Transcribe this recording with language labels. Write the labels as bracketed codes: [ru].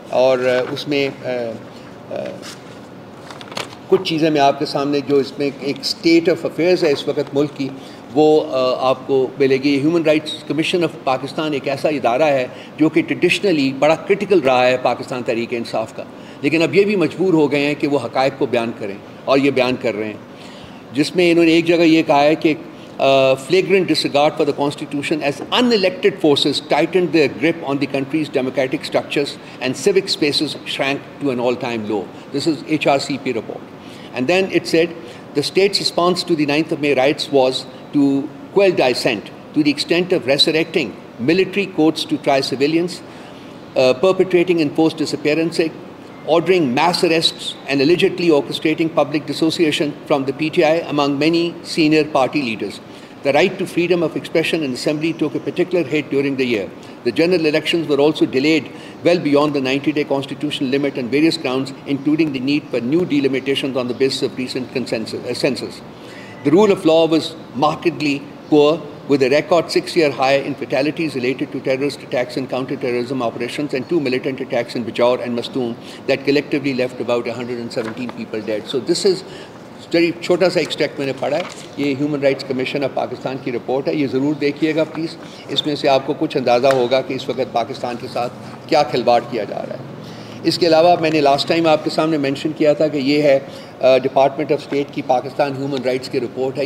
[ur] اور اس میں کچھ چیزیں میں آپ کے سامنے جو اس میں ایک اسٹیٹ آف افیئرز ہے اس وقت ملک کی وہ آپ کو ملے گی. Human rights commission of Pakistan ایک ایسا ادارہ ہے جو کہ ٹریڈیشنلی بڑا کرٹیکل رہا ہے پاکستان تحریک انصاف کا, لیکن اب یہ بھی مجبور ہو گئے ہیں کہ وہ حقائق کو بیان کریں, اور یہ بیان کر رہے ہیں. جس میں انہوں نے ایک جگہ یہ کہا ہے کہ [en] flagrant disregard for the constitution as unelected forces tightened their grip on the country's democratic structures and civic spaces shrank to an all-time low. This is HRCP report. And then it said the state's response to the 9th of May riots was to quell dissent to the extent of resurrecting military courts to try civilians, perpetrating enforced disappearances, ordering mass arrests and allegedly orchestrating public dissociation from the PTI among many senior party leaders. The right to freedom of expression and assembly took a particular hit during the year. The general elections were also delayed well beyond the 90-day constitutional limit on various grounds, including the need for new delimitations on the basis of recent census. The rule of law was markedly poor, with a record 6-year high in fatalities related to terrorist attacks and counter-terrorism operations and 2 militant attacks in Bajaur and Mastoon that collectively left about 117 people dead. So this is very [ur] چھوٹا سا extract میں نے پڑھا ہے. یہ human rights commission of Pakistan کی report ہے, یہ ضرور دیکھیے گا پلیز. اس میں سے آپ کو کچھ اندازہ ہوگا کہ اس وقت پاکستان کے ساتھ کیا کھلواڑ کیا جا رہا ہے. اس کے علاوہ میں نے لاسٹ ٹائم آپ کے سامنے مینشن کیا تھا کہ یہ ہے ڈپارٹمنٹ آف اسٹیٹ کی پاکستان ہیومن رائٹس کی رپورٹ ہے.